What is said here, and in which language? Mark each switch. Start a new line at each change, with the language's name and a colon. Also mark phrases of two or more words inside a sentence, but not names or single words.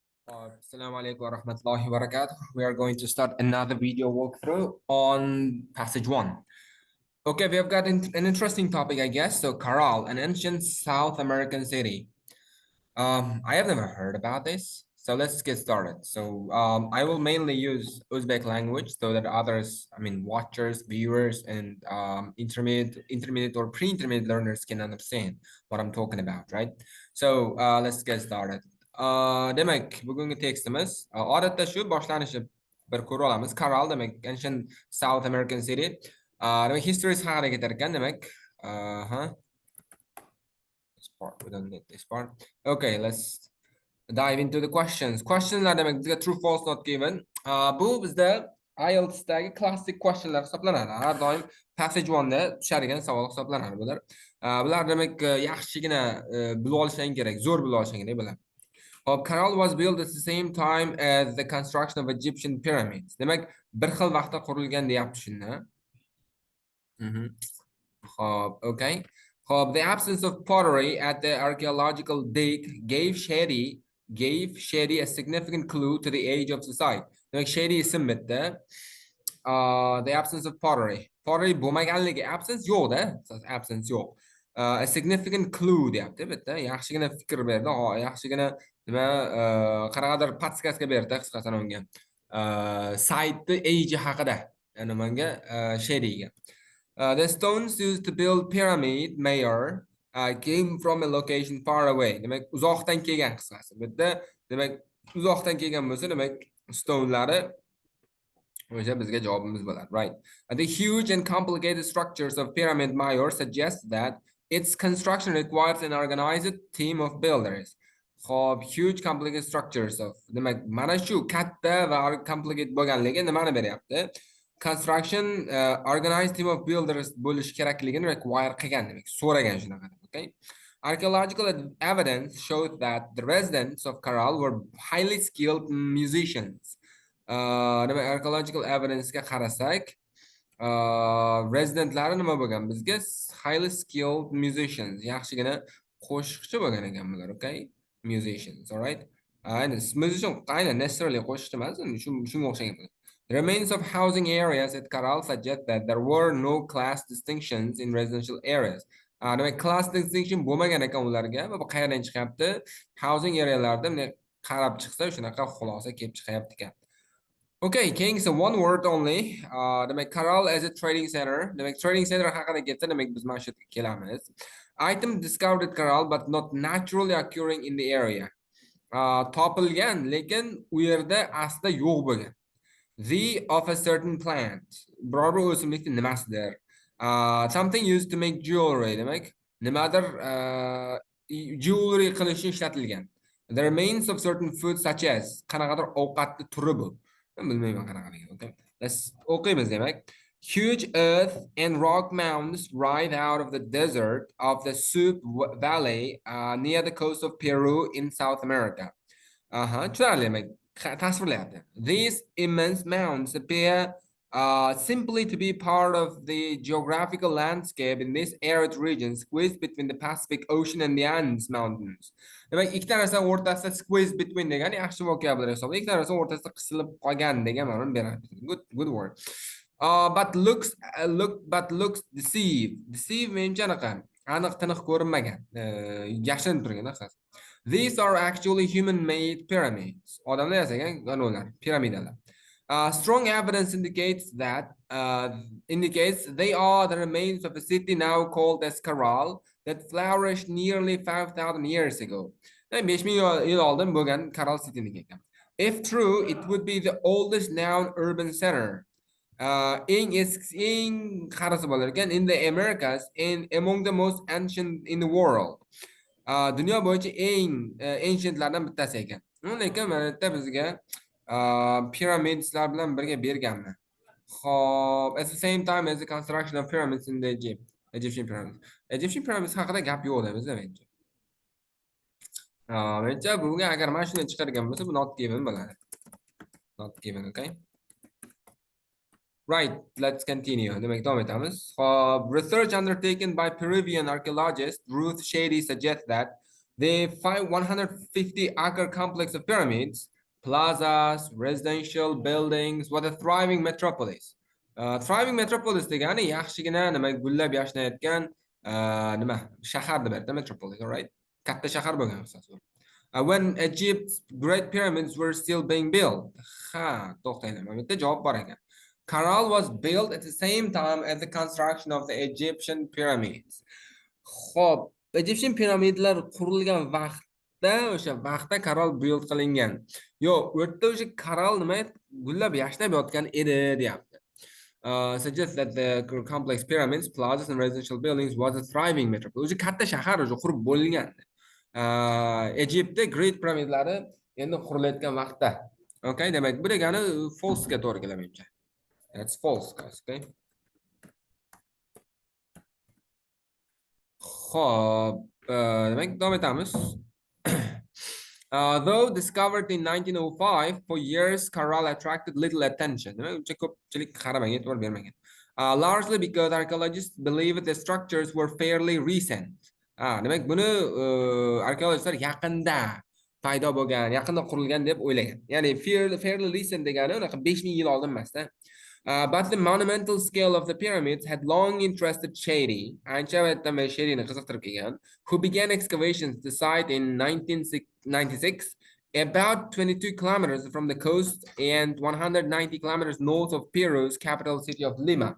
Arabic: Assalamu alaikum wa rahmatullahi wa barakatuh.
English: We are going to start another video walkthrough on passage 1. Okay, we have got an interesting topic, I guess. So, Caral, an ancient South American city. I have never heard about this. So let's get started. So I will mainly use Uzbek language so that others, watchers, viewers, and intermediate or pre-intermediate learners can understand what I'm talking about, right? So let's get started.
Uzbek: Demak, bugungi tekstimiz odatda shu boshlanishi bir ko'ra olamiz.
English: Caral demak ancient South American city.
Uzbek: Demak history haqida ketar ekan, demak.
English: This part, we don't need this part. Okay, let's dive into the questions.
Uzbek: Questionlar demak bizga
English: true false not given.
Uzbek: Bu bizda IELTSdagi
English: classic questionlar
Uzbek: hisoblanadi. Har doim passage 1 da tushadigan savol hisoblanadi bular. Bular demak yaxshigina bilib olishing kerak, zo'r bilib olishing kerak bular.
English: Hop, Caral was built at the same time as the construction of Egyptian pyramids.
Uzbek: Demak, bir xil vaqtda qurilgan deyapti shunda. Hop, okay. Hop,
English: the absence of pottery at the archaeological dig gave Shady a significant clue to the age of the site.
Uzbek: Demak, Shady ism bitdi.
English: The absence of pottery.
Uzbek: Pottery bo'lmaganligi, absence yo'q-da. Absence yo'q.
English: A significant clue
Uzbek: deyapti bitta. Yaxshigina fikr berdi. Yaxshigina nima qanaqadir podskaska berdi qisqasini unga.
English: Site age
Uzbek: haqida. Ya'ni menga Shadyga.
English: The stones used to build pyramid mayor came from a location far away.
Uzbek: Demak, uzoqdan kelgan qisqasi. Bu yerda demak, uzoqdan kelgan bo'lsa, demak, stone'lari o'sha bizga javobimiz bo'ladi,
English: right? The huge and complicated structures of pyramid mayor suggest that its construction requires an organized team of builders.
Uzbek: Xo'p,
English: huge complicated structures of
Uzbek: demak, mana shu katta va complicated bo'lganligi nimani beryapti?
English: Construction organized team of builders
Uzbek: bo'lish kerakligini require qilgan demak, so'ragan shunaqa,
English: okay? Archaeological evidence showed that the residents of Caral were highly skilled musicians.
Uzbek: Demak,
English: archaeological evidence
Uzbek: ga qarasak, rezidentlari nima bo'lgan?
English: Bizga highly skilled musicians,
Uzbek: yaxshigina qo'shiqchi bo'lgan ekan bular,
English: okay? Musicians, all right? And musician aynan necessarily
Uzbek: qo'shiqchi emas, shunga o'xshagan.
English: The remains of housing areas at Caral suggest that there were no class distinctions in residential areas.
Uzbek: Demak,
English: class distinction
Uzbek: bo'lmagan ekan ularga va bu qayerdan chiqyapti?
English: Housing arealarda
Uzbek: qarab chiqsa shunaqa xulosa kelib chiqyapti ekan.
English: Okay, King, so one word only. Demak, Caral as a trading center.
Uzbek: Demak,
English: trading center
Uzbek: haqida ketsa, demak biz mana shu yerga kelamiz.
English: Item discovered at Caral but not naturally occurring in the area.
Uzbek: Topilgan, lekin u yerda aslida yo'q bo'lgan.
English: The of a certain plant.
Uzbek: Biror bir o'simlikning nimasidir.
English: Something used to make jewelry.
Uzbek: Demak, nimadir jewelry qilishga ishlatilgan.
English: The remains of certain foods such as
Uzbek: qanaqadir ovqatni turi bu. Bilmayman qanaqaligini.
English: Okay. Let's
Uzbek: o'qiymiz demak.
English: Huge earth and rock mounds rise out of the desert of the Soup Valley near the coast of Peru in South America. These immense mounds appear simply to be part of the geographical landscape in this arid region squeezed between the Pacific Ocean and the Andes Mountains.
Uzbek: Demak, ikkita narsa o'rtasida
English: squeezed between
Uzbek: degan yaxshi vocabulary hisoblanadi. Ikkita narsa o'rtasida qisilib qolgan degan ma'noni beradi.
English: Good word. But looks deceived.
Uzbek: Deceive menimcha aniq tiniq ko'rinmagan. Yashirinib turgan asosan.
English: These are actually human-made pyramids.
Uzbek: Odamlar yasagan qanunlar, piramidalar.
English: Strong evidence indicates they are the remains of a city now called as Caral that flourished nearly 5,000 years ago.
Uzbek: 5,000 yil oldin bo'lgan Caral city'niki ekan.
English: If true, it would be the oldest known urban center. In the Americas and among the most ancient in the world.
Uzbek: Dunyo bo'yicha eng ancientlardan bittasi ekan. Lekin mana yerda bizga pyramidslar bilan birga berganman. Xo'p,
English: at the same time as the construction of pyramids in the Egyptian pyramids. Egyptian pyramids
Uzbek: haqida gap yo'q deb bizda menimcha. Menimcha bunga agar mana shuni chiqargan bo'lsa, bu
English: not given
Uzbek: bo'ladi.
English: Not given, okay? Right, let's continue. Research undertaken by Peruvian archaeologist Ruth Shady suggests that the 150-acre complex of pyramids plazas, residential buildings, what a thriving metropolis. Thriving metropolis
Uzbek: degani yaxshigina nima gullab yashnayotgan nima shahar deb aytadi metropolis,
English: all right?
Uzbek: Katta shahar bo'lgan asosan.
English: When Egypt's great pyramids were still being built.
Uzbek: Ha, to'xtanglar. Bu yerda javob bor ekan.
English: Caral was built at the same time as the construction of the Egyptian pyramids.
Uzbek: Xo'p, Egyptian piramidlar qurilgan vaqtda o'sha vaqtda Caral build qilingan. Yo'q, u yerda o'sha Caral nima gullab yashnab yotgan edi deyapti.
English: Suggests that the complex pyramids, plazas and residential buildings was a thriving metropolis.
Uzbek: O'sha katta shahar o'sha qurib bo'lgan. Egyptda Great piramidlari endi qurilayotgan vaqtda. Okay, demak bu degani false ga to'g'ri keladi menimcha.
English: That's false, guys,
Uzbek: okay? Xo'p, demak davom etamiz.
English: Though discovered in 1905, for years Caral attracted little attention. Largely because archaeologists believe the structures were fairly recent.
Uzbek: Demak buni arkeologlar yaqinda paydo bo'lgan, yaqinda qurilgan deb o'ylagan. Ya'ni
English: fairly recent
Uzbek: degani unaqa 5000 yil oldin emasda.
English: But the monumental scale of the pyramids had long interested Shady, who began excavations at the site in 1996, about 22 kilometers from the coast and 190 kilometers north of Peru's capital city of Lima.